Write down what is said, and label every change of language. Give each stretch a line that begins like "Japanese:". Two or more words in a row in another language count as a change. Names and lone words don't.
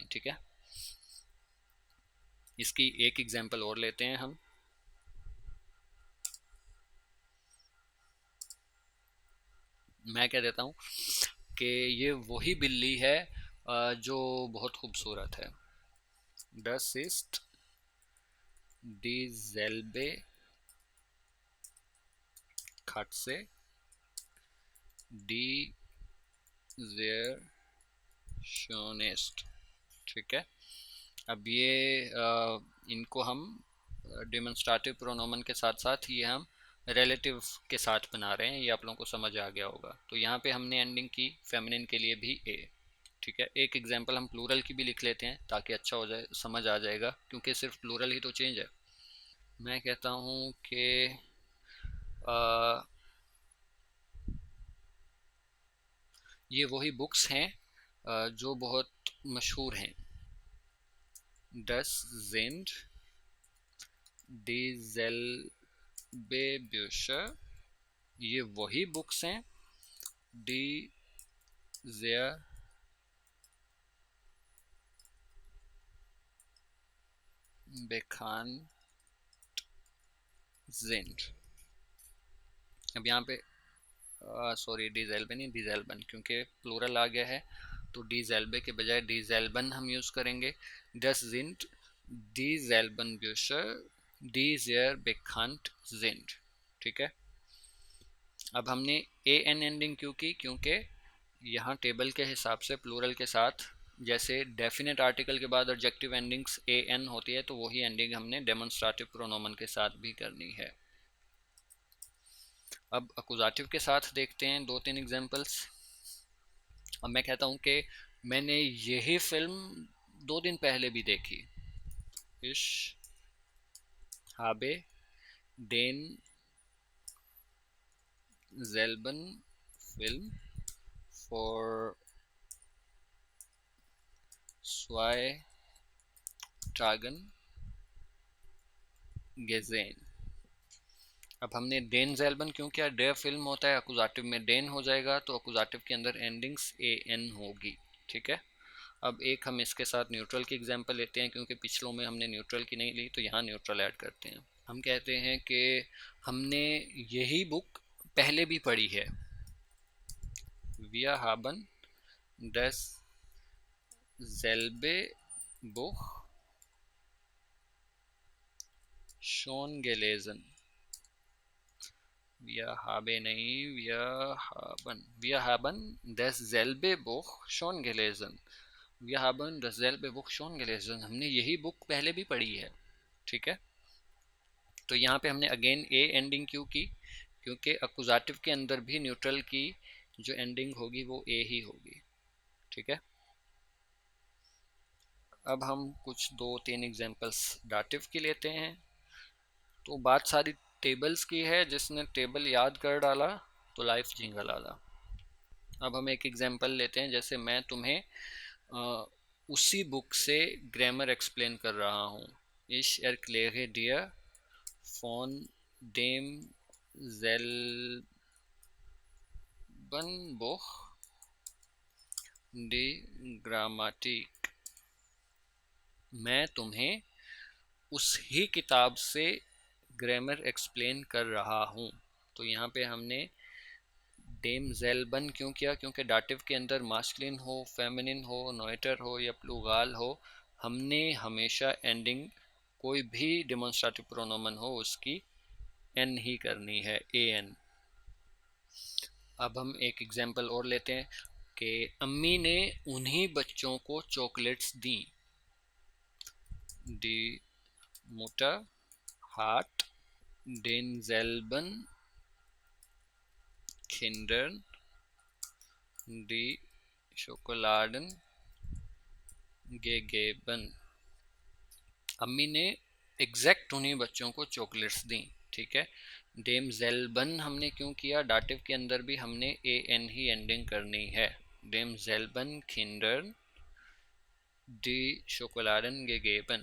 Urdu: ٹھیک ہے. اس کی ایک ایگزامپل اور لیتے ہیں ہم. میں کہہ دیتا ہوں کہ یہ وہی بلی ہے جو بہت خوبصورت ہے.
German: Das ist dieselbe Katze, die sehr schön ist।
Urdu: ٹھیک ہے. اب یہ ان کو ہم ڈیمونسٹریٹو پرونومن کے ساتھ ساتھ یہ ہم ریلیٹو کے ساتھ بنا رہے ہیں، یہ آپ لوگوں کو سمجھ آ گیا ہوگا. تو یہاں پہ ہم نے اینڈنگ کی فیمنن کے لیے بھی اے۔ ٹھیک ہے، ایک ایگزامپل ہم پلورل کی بھی لکھ لیتے ہیں تاکہ اچھا ہو جائے، سمجھ آ جائے گا، کیونکہ صرف پلورل ہی تو چینج ہے. میں کہتا ہوں کہ یہ وہی بکس ہیں جو بہت مشہور ہیں.
German: Das sind dieselbe Bücher।
Urdu: یہ وہی بکس ہیں,
German: die sehr bekannt sind।
Urdu: اب یہاں پہ سوری ڈیزیلبے نہیں ڈیزیلبن، کیونکہ پلورل آ گیا ہے تو ڈیزیلبے کے بجائے ڈیزیلبن ہم یوز کریں گے.
German: Das sind dieselben Bücher die sehr bekannt sind।
Urdu: ٹھیک ہے. اب ہم نے اے این اینڈنگ کیوں کی، کیونکہ یہاں ٹیبل کے حساب سے پلورل کے ساتھ جیسے
English: definite article
Urdu: کے بعد
English: adjective endings
Urdu: اے این ہوتی ہے، تو وہی اینڈنگ ہم نے ڈیمونسٹریٹو پرونومن کے ساتھ بھی کرنی ہے. اب اکوزاٹیو کے ساتھ دیکھتے ہیں دو تین ایگزامپلز. اب میں کہتا ہوں کہ میں نے یہی فلم 2 دن پہلے بھی دیکھی.
German: Ich habe denselben Film vor 2 Tagen gesehen।
Urdu: اب ہم نے
German: den selben
Urdu: کیوں کیا,
German: der Film
Urdu: ہوتا ہے، اکوزاٹیو میں ڈین ہو جائے گا، تو اکوزاٹیو کے اندر اینڈنگز اے این ہوگی. ٹھیک ہے. اب ایک ہم اس کے ساتھ نیوٹرل کی ایگزامپل لیتے ہیں، کیونکہ پچھلوں میں ہم نے نیوٹرل کی نہیں لی، تو یہاں نیوٹرل ایڈ کرتے ہیں. ہم کہتے ہیں کہ ہم نے یہی بک پہلے بھی پڑھی ہے.
German: Wir haben dasselbe Buch schon gelesen। Wir haben नहीं, wir haben dasselbe Buch schon gelesen। Wir haben dasselbe Buch schon gelesen।
Urdu: ہم نے یہی بک پہلے بھی پڑھی ہے. ٹھیک ہے. تو یہاں پہ ہم نے اگین اے اینڈنگ کیوں کی، کیونکہ اکوزاٹیو کے اندر بھی نیوٹرل کی جو اینڈنگ ہوگی وہ اے ہی ہوگی. ٹھیک ہے. اب ہم کچھ 2-3 ایگزامپلز ڈاٹیو کی لیتے ہیں. تو بات ساری ٹیبلز کی ہے، جس نے ٹیبل یاد کر ڈالا تو لائف جھینگا لالا. اب ہم ایک ایگزامپل لیتے ہیں، جیسے میں تمہیں اسی بک سے گرامر ایکسپلین کر رہا ہوں.
German: Ich erkläre dir von demselben Buch die Grammatik।
Urdu: میں تمہیں اسی کتاب سے گرامر ایکسپلین کر رہا ہوں. تو یہاں پہ ہم نے
German: dem selben
Urdu: کیوں کیا، کیونکہ ڈاٹیو کے اندر ماسکولن ہو، فیمنن ہو، نوئٹر ہو یا پلوگال ہو، ہم نے ہمیشہ اینڈنگ کوئی بھی ڈیمونسٹریٹو پرونومن ہو اس کی این ہی کرنی ہے، اے این. اب ہم ایک ایگزامپل اور لیتے ہیں کہ امی نے انہی بچوں کو چاکلیٹس دی.
German: die Mutter hat denselben Kindern die Schokoladen gegeben।
Urdu: امی نے ایگزیکٹ انہی بچوں کو چاکلیٹس دی. ٹھیک ہے.
German: dem selben
Urdu: ہم نے کیوں کیا، ڈاٹیو کے اندر بھی ہم نے اے این ہی اینڈنگ کرنی ہے.
German: dem selben Kinder die Schokoladen gegeben.